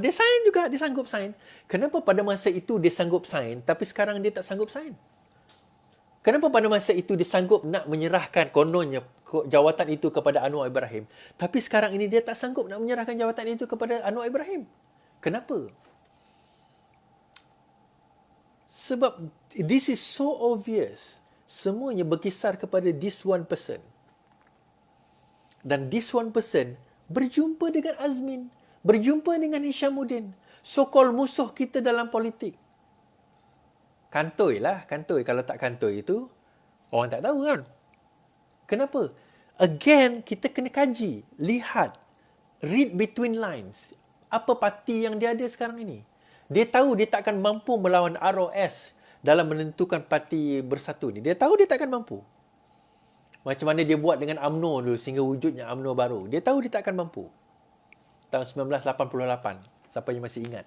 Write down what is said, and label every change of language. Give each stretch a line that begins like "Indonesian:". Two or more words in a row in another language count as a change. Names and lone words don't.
Malay: Dia sign juga, dia sanggup sign. Kenapa pada masa itu dia sanggup sign, tapi sekarang dia tak sanggup sign? Kenapa pada masa itu dia sanggup nak menyerahkan kononnya jawatan itu kepada Anwar Ibrahim, tapi sekarang ini dia tak sanggup nak menyerahkan jawatan itu kepada Anwar Ibrahim? Kenapa?
English: Sebab this is so obvious.
Malay: Semuanya berkisar kepada
English: this one person.
Malay: Dan
English: this one person
Malay: berjumpa dengan Azmin, berjumpa dengan Hishamuddin, so-called musuh kita dalam politik. Kantoi lah, kantoi. Kalau tak kantoi itu, orang tak tahu kan. Kenapa? Again, kita kena kaji, lihat,
English: read between lines.
Malay: Apa parti yang dia ada sekarang ini? Dia tahu dia tak akan mampu melawan ROS dalam menentukan parti bersatu ni. Dia tahu dia tak akan mampu. Macam mana dia buat dengan UMNO dulu sehingga wujudnya UMNO baru. Dia tahu dia tak akan mampu. Tahun 1988. Siapa yang masih ingat.